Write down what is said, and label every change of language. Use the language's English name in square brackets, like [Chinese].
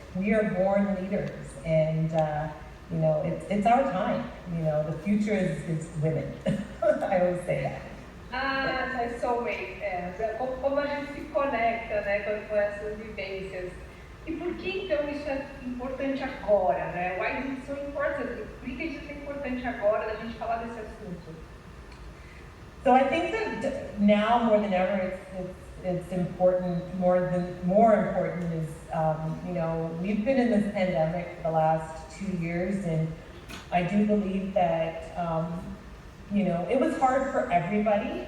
[English] We are born leaders, and it's our time. The future is women. I always say that. [Portuguese] Ah, mas soulmate, como a gente se conecta, né, com essas vivências. E por que então isso é importante agora, né? [English] Why is it so important? [Portuguese] Por que isso é importante agora da gente falar desse assunto? [English] So I think that now more than ever, it's important. More important is we've been in this pandemic for the last 2 years, and I do believe that it was hard for everybody.